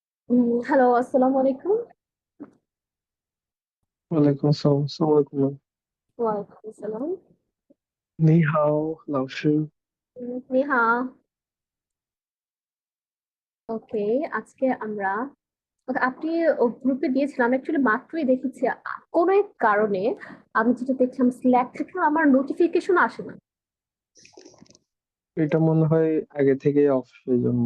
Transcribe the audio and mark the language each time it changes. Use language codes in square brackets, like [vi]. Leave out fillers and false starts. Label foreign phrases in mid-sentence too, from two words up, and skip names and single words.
[bn] হ্যালো, আসসালামু আলাইকুম। ওয়ালাইকুম আসসালাম, আসসালামু আলাইকুম। ওয়ালাইকুম আসসালাম। [zh] 你好，老师。你好。 [bn] ওকে, আজকে আমরা আপনি গ্রুপে দিয়েছিলাম, অ্যাকচুয়ালি মাত্রই দেখেছি। কোনো এক কারণে আমি যেটা দেখলাম, স্ল্যাক থেকে আমার নোটিফিকেশন আসে না। এটা মনে হয় আগে থেকে অফ, সেই জন্য।